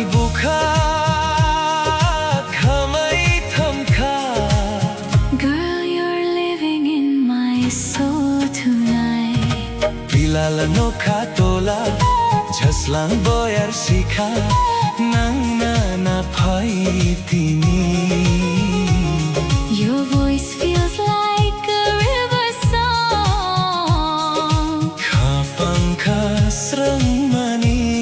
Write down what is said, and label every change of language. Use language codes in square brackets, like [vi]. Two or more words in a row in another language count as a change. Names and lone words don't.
[trp] kha khamai tham kha [en] Girl, you're living in my soul tonight. [trp] Bilal no kha tola jhaslang boyar sikha nang na na phai tini [en] Your voice feels like a river song. [trp] kha pankha srang mani